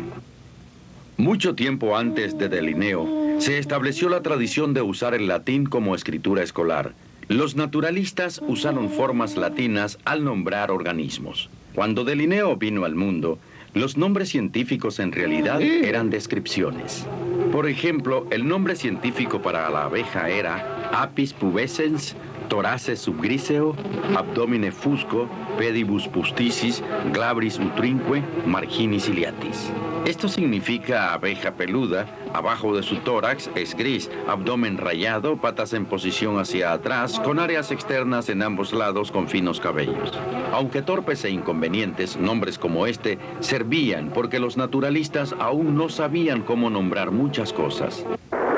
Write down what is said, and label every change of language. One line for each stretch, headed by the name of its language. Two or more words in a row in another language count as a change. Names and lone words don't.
Spanish: Mucho tiempo antes de Linneo, se estableció la tradición de usar el latín como escritura escolar. Los naturalistas usaron formas latinas al nombrar organismos. Cuando Linneo vino al mundo, los nombres científicos en realidad eran descripciones. Por ejemplo, el nombre científico para la abeja era
Latin: Apis pubescens, Thorace subgriseo, Abdomine fusco, Pedibus pusticis, Glabris utrinque, Marginis ciliatis.
Spanish: Esto significa abeja peluda, abajo de su tórax es gris, abdomen rayado, patas en posición hacia atrás, con áreas externas en ambos lados con finos cabellos. Aunque torpes e inconvenientes, nombres como este servían porque los naturalistas aún no sabían cómo nombrar muchas cosas.